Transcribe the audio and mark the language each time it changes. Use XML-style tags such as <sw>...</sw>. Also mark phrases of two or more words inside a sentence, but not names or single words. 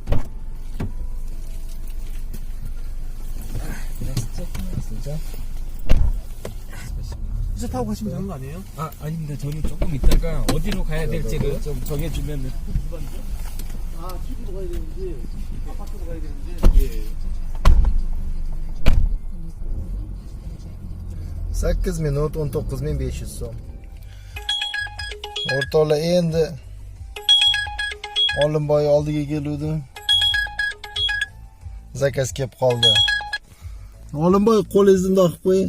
<ru>Здравствуйте.</ru> <ko>이제 타고 가시면 되는 거 아니에요? 아, 아닙니다. 저는 조금 있다가 어디로 가야 될지를 좀 정해주면. 아, 출구로 가야 되는지, 밖으로 가야 되는지. 예.</ko> <uz>8 minut 19.500 so'm. O'rtoqlar, endi Olimboy oldiga keluvdim. Zakaz kelib qoldi. Olimboy, qo'lingizni bundoq qilib qo'ying.</uz>